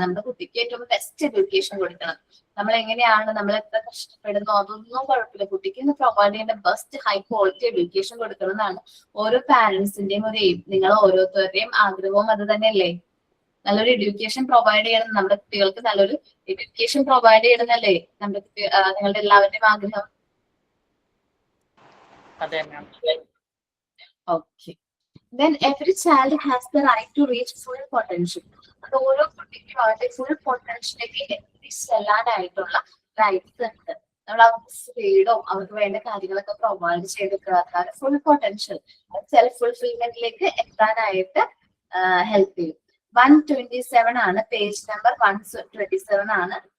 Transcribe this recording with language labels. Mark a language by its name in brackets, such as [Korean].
[Malayalam] നമ്മുടെ കുട്ടിക്ക് ഏറ്റവും ബെസ്റ്റ് എഡ്യൂക്കേഷൻ കൊടുക്കണം. നമ്മൾ എങ്ങനെയാണ്, നമ്മൾ എത്ര കഷ്ടപ്പെടുന്നോ അതൊന്നും കുഴപ്പമില്ല, കുട്ടിക്ക് പ്രൊവൈഡ് ചെയ്യേണ്ട ബെസ്റ്റ് ഹൈ ക്വാളിറ്റി എഡ്യൂക്കേഷൻ കൊടുക്കണം എന്നാണ് ഓരോ പാരന്റ്സിന്റെയും ഒരു എയിം. നിങ്ങൾ ഓരോരുത്തരുടെയും ആഗ്രഹവും അത് തന്നെയല്ലേ? നല്ലൊരു എഡ്യൂക്കേഷൻ പ്രൊവൈഡ് ചെയ്യണം, നമ്മുടെ കുട്ടികൾക്ക് നല്ലൊരു എഡ്യൂക്കേഷൻ പ്രൊവൈഡ് ചെയ്യണമെന്നല്ലേ നിങ്ങളുടെ എല്ലാവരുടെയും ആഗ്രഹം? [English] Okay. Then every child has the right to reach full potential. [Malayalam] അത് ഓരോ കുട്ടിക്കും അവരുടെ ഫുൾ പൊട്ടൻഷ്യലിലേക്ക് എത്തിച്ചെല്ലാനായിട്ടുള്ള റൈറ്റ്സ് ഉണ്ട്. നമ്മൾ അവർക്ക് ഫ്രീഡം, അവർക്ക് വേണ്ട കാര്യങ്ങളൊക്കെ പ്രൊവൈഡ് ചെയ്തെടുക്കുക. ഫുൾ പൊട്ടൻഷ്യൽ സെൽഫ് ഫുൾഫിൽമെന്റിലേക്ക് എത്താനായിട്ട് ഹെൽപ്പ് ചെയ്യും. 127 ആണ് പേജ് നമ്പർ 127 ആണ്.